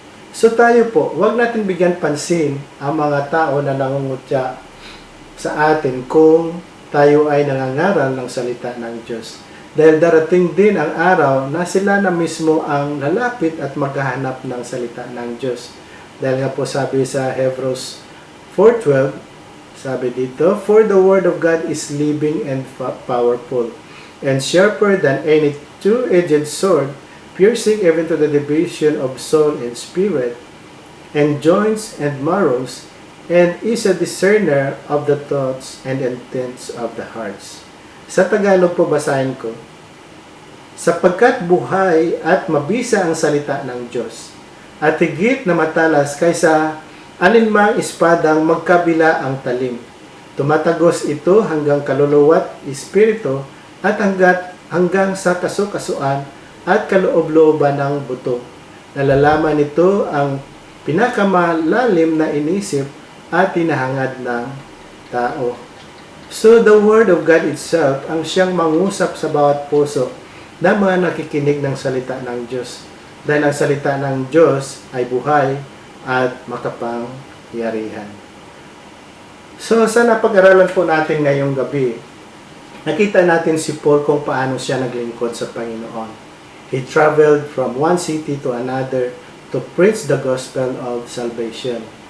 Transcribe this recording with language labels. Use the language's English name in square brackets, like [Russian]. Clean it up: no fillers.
[Filipino] So tayo po, huwag natin bigyan pansin ang mga tao na nangungutya sa atin kung tayo ay nangangaral ng salita ng Diyos. Dahil darating din ang araw na sila na mismo ang lalapit at maghahanap ng salita ng Diyos. Dahil nga po sabi sa Hebrews 4:12, sabi dito, [English] "For the word of God is living and powerful, and sharper than any two-edged sword, piercing even to the division of soul and spirit, and joints and marrows, and is a discerner of the thoughts and intents of the hearts." [Filipino] Sa Tagalog po basahin ko, sapagkat buhay at mabisa ang salita ng Diyos, at higit na matalas kaysa alinmang espadang magkabila ang talim. Tumatagos ito hanggang kaluluwa't espiritu at hanggang sa kasukasuan at kaloob-looban ng buto. Nalalaman nito ang pinakamalalim na inisip at tinahangad ng tao. [English] So the Word of God itself [Filipino] ang siyang mangusap sa bawat puso ng mga nakikinig ng salita ng Diyos. Dahil ang salita ng Diyos ay buhay at makapangyarihan. So sa napag-aralan po natin ngayong gabi, nakita natin si Paul kung paano siya naglingkod sa Panginoon. [English] He traveled from one city to another to preach the gospel of salvation.